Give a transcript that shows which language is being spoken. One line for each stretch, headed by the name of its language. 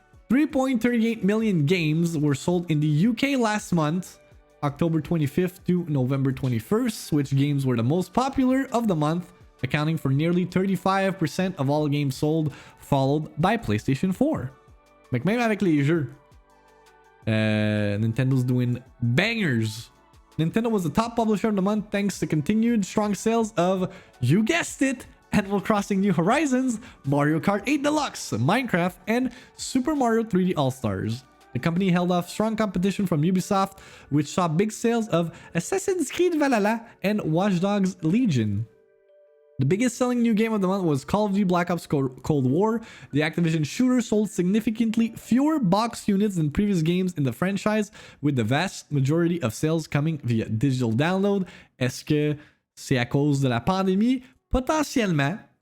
English: 3.38 million games were sold in the UK last month, October 25th to November 21st, which games were the most popular of the month, accounting for nearly 35% of all games sold, followed by PlayStation 4.
French: Donc même avec les jeux,
English: Nintendo's doing bangers. Nintendo was the top publisher of the month thanks to continued strong sales of, you guessed it, Animal Crossing New Horizons, Mario Kart 8 Deluxe, Minecraft, and Super Mario 3D All-Stars. The company held off strong competition from Ubisoft, which saw big sales of Assassin's Creed Valhalla and Watch Dogs Legion. The biggest selling new game of the month was Call of Duty Black Ops Cold War. The Activision shooter sold significantly fewer box units than previous games in the franchise, with the vast majority of sales coming via digital download.
French: Est-ce que c'est à cause de la pandémie? Potentiellement.